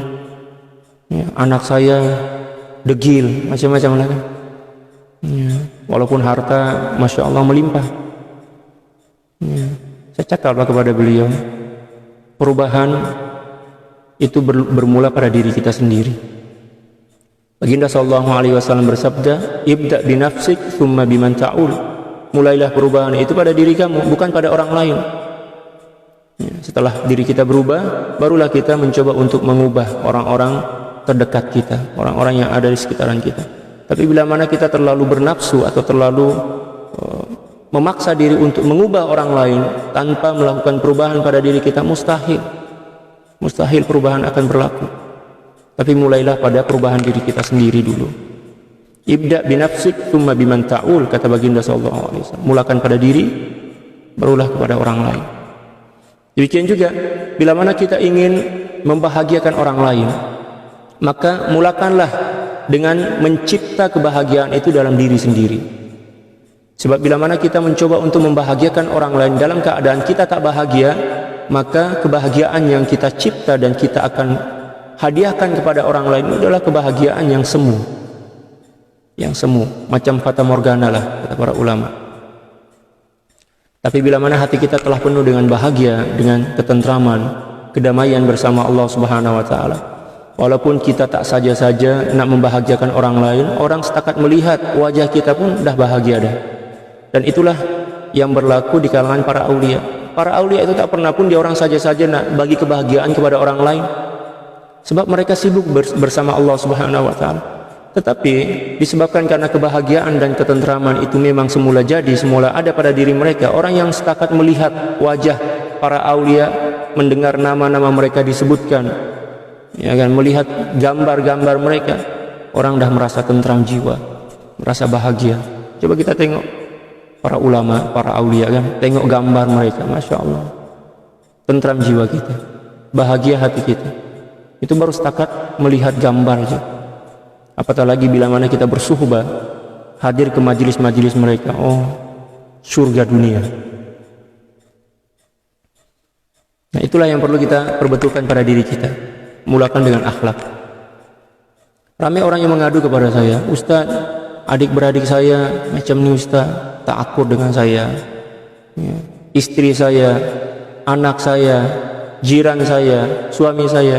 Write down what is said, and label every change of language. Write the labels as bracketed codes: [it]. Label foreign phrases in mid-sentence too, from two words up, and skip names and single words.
[ms] Ya, anak saya degil, macam-macam lah kan. Ya, walaupun harta [ar] ما شاء الله [ms] melimpah. Ya, saya cakaplah kepada beliau, perubahan itu bermula pada diri kita sendiri. Baginda [ar] صلى الله عليه وسلم [ms] bersabda, [ar] ابدأ بنفسك ثم بمن تعول. [ms] Mulailah perubahan itu pada diri kamu, bukan pada orang lain. Ya, setelah diri kita berubah, barulah kita mencoba untuk mengubah orang-orang terdekat kita, orang-orang yang ada di sekitaran kita. Tapi bila mana kita terlalu bernafsu atau terlalu memaksa diri untuk mengubah orang lain tanpa melakukan perubahan pada diri kita, mustahil perubahan akan berlaku. Tapi mulailah pada perubahan diri kita sendiri dulu. [ar] ابدأ بنفسك ثم بمن تعول, [ms] kata baginda [ar] صلى الله عليه وسلم. [ms] Mulakan pada diri, barulah kepada orang lain. Demikian juga bila mana kita ingin membahagiakan orang lain, maka mulakanlah dengan mencipta kebahagiaan itu dalam diri sendiri. Sebab bila mana kita mencoba untuk membahagiakan orang lain dalam keadaan kita tak bahagia, maka kebahagiaan yang kita cipta dan kita akan hadiahkan kepada orang lain adalah kebahagiaan yang semu. Yang semu, macam fata morgana lah kata para ulama. Tapi bila mana hati kita telah penuh dengan bahagia, dengan ketentraman, kedamaian bersama Allah [ar] سبحانه وتعالى, [ms] walaupun kita tak saja-saja nak membahagiakan orang lain, orang setakat melihat wajah kita pun dah bahagia dah. Dan itulah yang berlaku di kalangan para aulia. Para aulia itu tak pernah pun dia orang saja-saja nak bagi kebahagiaan kepada orang lain, sebab mereka sibuk bersama Allah [ar] سبحانه وتعالى. [ms] Tetapi disebabkan karena kebahagiaan dan ketentraman itu memang semula ada pada diri mereka, orang yang setakat melihat wajah para aulia, mendengar nama-nama mereka disebutkan, ya kan, melihat gambar-gambar mereka, orang dah merasa tentram jiwa, merasa bahagia. Coba kita tengok para ulama, para aulia kan, tengok gambar mereka, [ar] ما شاء الله, [ms] tentram jiwa kita, bahagia hati kita. Itu baru setakat melihat gambar saja. Apatah lagi bila mana kita bersuhbah, hadir ke majelis-majelis mereka, oh surga dunia. Nah, itulah yang perlu kita perbetulkan pada diri kita. Mulakan dengan akhlak. Ramai orang yang mengadu kepada saya, Ustaz, adik-beradik saya macam ni Ustaz, tak akur dengan saya, ya, istri saya, anak saya, jiran saya, suami saya.